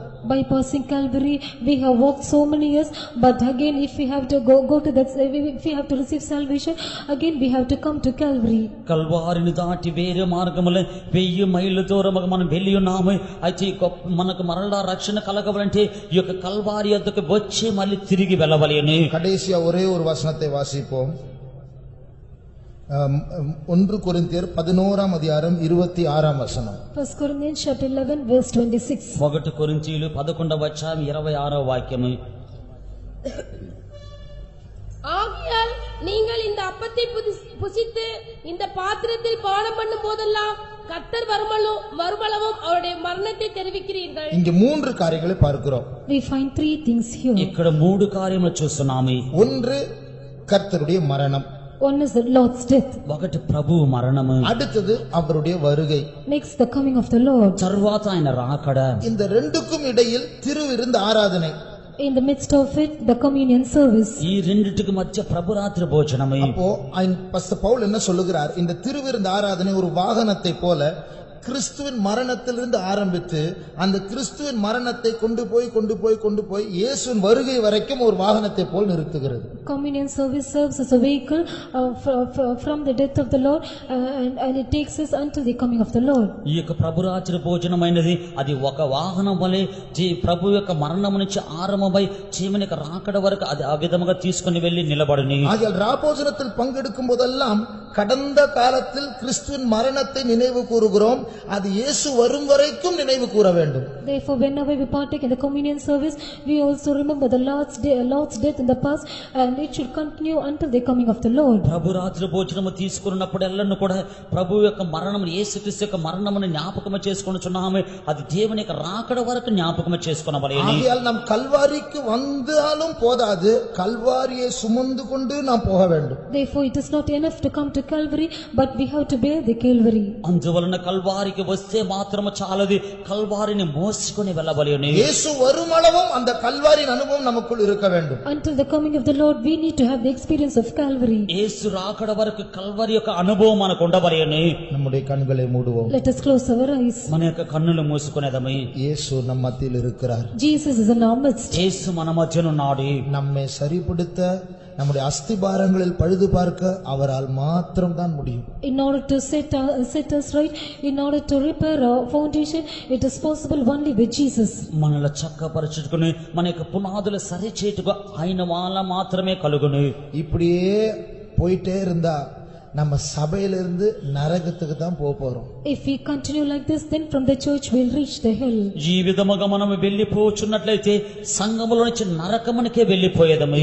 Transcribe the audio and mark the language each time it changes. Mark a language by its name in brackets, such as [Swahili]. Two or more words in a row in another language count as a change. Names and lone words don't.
[English] Bypassing Calvary, we have walked so many years, but again if we have to go to that, if we have to receive salvation, again we have to come to Calvary. [Telugu] కల్వారిని దాటి వేరే మార్గములో 1000 మైళ్ళ దూరముగా మనం వెళ్ళి ఉన్నాము. అయితే మనకు మరలా రక్షణ కలగవాలంటే ఈ యొక్క కల్వారి వద్దకు వచ్చి మళ్ళీ తిరిగి వెళ్ళవలెను. [Tamil] கடைசியா ஒரே ஒரு வசனத்தை வாசிப்போம். 1 கொரிந்தியர் 11ஆம் அதிகாரம் 26ஆம் வசனம். [English] 1 Corinthians chapter 11 verse 26. [Telugu] 1 కొరింథీయులు 11వ అధ్యాయం 26వ వాక్యము. [Tamil] ஆகையால் நீங்கள் இந்த அப்பத்தை புசித்து இந்த பாத்திரத்தில் பானம் பண்ணும் போதெல்லாம் கர்த்தர் வருமளவும் அவருடைய மரணத்தை தெரிவிக்கிறீர்கள். இங்க 3 காரியங்களை பார்க்கிறோம். [English] We find 3 things here. [Telugu] ఇక్కడ 3 కార్యములు చూస్తున్నాము. [Tamil] ஒன்று கர்த்தருடைய மரணம். [English] One is the Lord's death. [Telugu] ఒకటి ప్రభువు మరణము. [Tamil] அடுத்தது அவருடைய வருகை. [English] Next the coming of the Lord. [Telugu] తరువాత ఆయన రాకడ. [Tamil] இந்த ரெண்டுக்கும் இடையில் திருவிருந்து ஆராதனை. [English] In the midst of it, the communion service. [Telugu] ఈ రెండిటికి మధ్య ప్రభు రాత్రి భోజనము. [Tamil] அப்போ பஸ்டர் பவுல் என்ன சொல்லுகிறார், இந்த திருவிருந்து ஆராதனை ஒரு வாகனத்தை போல கிறிஸ்துவின் மரணத்திலிருந்து ஆரம்பித்து அந்த கிறிஸ்துவின் மரணத்தை கொண்டு போய் இயேசுவின் வருகை வரைக்கும் ஒரு வாகனத்தை போல் நிறுத்துகிறது. [English] Communion service serves as a vehicle from the death of the Lord and it takes us until the coming of the Lord. [Telugu] ఈ యొక్క ప్రభు రాత్రి భోజనమైనది అది ఒక వాహనం వలె ప్రభు యొక్క మరణం నుంచి ఆరంభమై జీవన యొక్క రాకడ వరకు అది ఆ విధముగా తీసుకుని వెళ్లి నిలబడును. [Tamil] ஆகையால் ராபோஜனத்தில் பங்கெடுக்கும் போதெல்லாம் கடந்த காலத்தில் கிறிஸ்துவின் மரணத்தை நினைவு கூறுகிறோம், அது இயேசு வரும் வரைக்கும் நினைவு கூற வேண்டும். [English] Therefore whenever we partake in the communion service, we also remember the Lord's death in the past, and it should continue until the coming of the Lord. [Telugu] ప్రభు రాత్రి భోజనము తీసుకున్నప్పుడెల్లను కూడా ప్రభు యొక్క మరణం, యేసుక్రీస్తు యొక్క మరణమును జ్ఞాపకము చేసుకొనుచున్నాము. అది దేవుని యొక్క రాకడ వరకు జ్ఞాపకము చేసుకొనవలెను. [Tamil] ஆகையால் நாம் கல்வாரிக்கு வந்தாலும் போதாது, கல்வாரியை சுமந்து கொண்டு நாம் போக வேண்டும். [English] Therefore it is not enough to come to Calvary, but we have to bear the Calvary. [Telugu] అందువలన కల్వారికి వస్తే మాత్రము చాలదు, కల్వారిని మోసుకొని వెళ్ళవలెను. [Tamil] இயேசு வருமளவும் அந்த கல்வாரியின் அனுபவம் நமக்குள் இருக்க வேண்டும். [English] Until the coming of the Lord, we need to have the experience of Calvary. [Telugu] యేసు రాకడ వరకు కల్వారి యొక్క అనుభవం మనకు ఉండవలెను. [Tamil] நம்முடைய கண்களை மூடுவோம். [English] Let us close our eyes. [Telugu] మన యొక్క కన్నులు మూసుకునేదము. [Tamil] இயேசு நம் மத்தியில் இருக்கிறார். [English] Jesus is in our midst. [Telugu] యేసు మన మధ్యనున్నాడు. [Tamil] நம்மை சரிப்படுத்த, நம்முடைய அஸ்திபாரங்களில் பழுது பார்க்க அவரால் மாத்திரம் தான் முடியும். [English] In order to set us right, in order to repair our foundation, it is possible only with Jesus. [Telugu] మనల చక్కపరచుకుని మన యొక్క పునాదులు సరిచేటుగా ఆయన వల్ల మాత్రమే కలుగును. [Tamil] இப்படியே போயிட்டே இருந்தா நம்ம சபையிலிருந்து நரகத்துக்கு தான் போறோம். [English] If we continue like this, then from the church we'll reach the hell. [Telugu] ఈ విధముగా మనం వెళ్ళిపోచున్నట్లయితే సంఘములో నుంచి నరకమునికే వెళ్ళిపోయేదము.